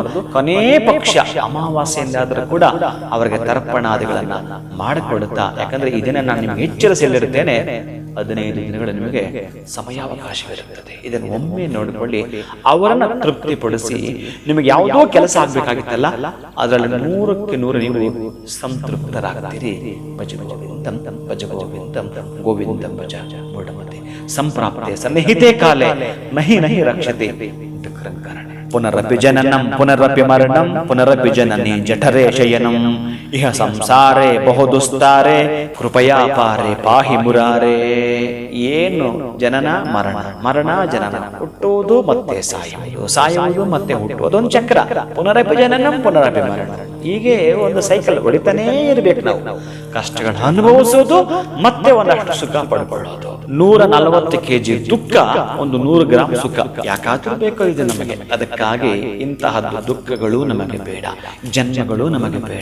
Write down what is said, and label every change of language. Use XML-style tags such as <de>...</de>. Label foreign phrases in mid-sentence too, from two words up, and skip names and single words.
<kn>ಕೊನೇ ಪಕ್ಷ ಅಮಾವಾಸ್ಯೆಯಿಂದಾದರೂ ಕೂಡ ಅವರಿಗೆ ತರ್ಪಣಾದಿಗಳನ್ನ ಮಾಡಿಕೊಡುತ್ತಾ, ಯಾಕಂದ್ರೆ ಈ ದಿನ ನಾನು ನಿಮ್ಗೆ ಎಚ್ಚರಿಸಲಿರುತ್ತೇನೆ. 15 ದಿನಗಳು ನಿಮಗೆ ಸಮಯಾವಕಾಶವಿರುತ್ತದೆ. ಇದನ್ನು ಒಮ್ಮೆ ನೋಡಿಕೊಳ್ಳಿ, ಅವರನ್ನ ತೃಪ್ತಿಪಡಿಸಿ. ನಿಮಗೆ ಯಾವುದೋ ಕೆಲಸ ಆಗ್ಬೇಕಾಗಿತ್ತಲ್ಲ, ಅದರಲ್ಲಿ 100ಕ್ಕೆ 100 ನೀವು ಸಂತೃಪ್ತರಾಗ್ತೀರಿ.</kn> <sa>ಭಜ ಗೋವಿಂದಂ ಭಜ ಗೋವಿಂದಂ ಗೋವಿಂದಂ ಭಜ ಮೂಢಮತೆ ಸಂಪ್ರಾಪ್ತೆ ಸನ್ನಿಹಿತೆ ಕಾಲೇ ನಹಿ ನಹಿ ರಕ್ಷತೆ ವಿಕ್ರಂಕರಣೆ. ಪುನರಪಿ ಜನನಂ ಪುನರಪಿ ಮರಣಂ ಪುನರಪಿ ಜನನಿ ಜಠರೇ ಶಯನಂ ಇಹ ಸಂಸಾರೇ ಬಹುದುಸ್ತಾರೆ ಕೃಪಯಾ ಪಾರೆ ಪಾಹಿ ಮುರಾರೇ.</sa> <kn>ಏನು ಜನನ ಮರಣ, ಮರಣ ಜನನ, ಹುಟ್ಟುವುದು ಮತ್ತೆ ಸಾಯುವುದು, ಸಾಯುವುದು ಮತ್ತೆ ಹುಟ್ಟುವುದು, ಒಂದು ಚಕ್ರ.</kn> <sa>ಪುನರಪಿ ಜನನಂ ಪುನರಪಿ ಮರಣ,</sa> <kn>ಹೀಗೆ ಒಂದು ಸೈಕಲ್ ಹೊಡಿತಾನೇ ಇರ್ಬೇಕು. ನಾವು ಕಷ್ಟಗಳನ್ನು ಅನುಭವಿಸೋದು, ಮತ್ತೆ ಒಂದಷ್ಟು ಸುಖ ಪಡ್ಕೊಳ್ಳೋದು. 140 kg ದುಃಖ, ಒಂದು 100 ಗ್ರಾಂ ಸುಖ ಯಾಕಾದ್ರೂ ಬೇಕೋ ಇದು ನಮಗೆ. ಅದಕ್ಕಾಗಿ ಇಂತಹದ್ದು ದುಃಖಗಳು ನಮಗೆ ಬೇಡ, ಜನ್ಮಗಳು ನಮಗೆ ಬೇಡ.</kn>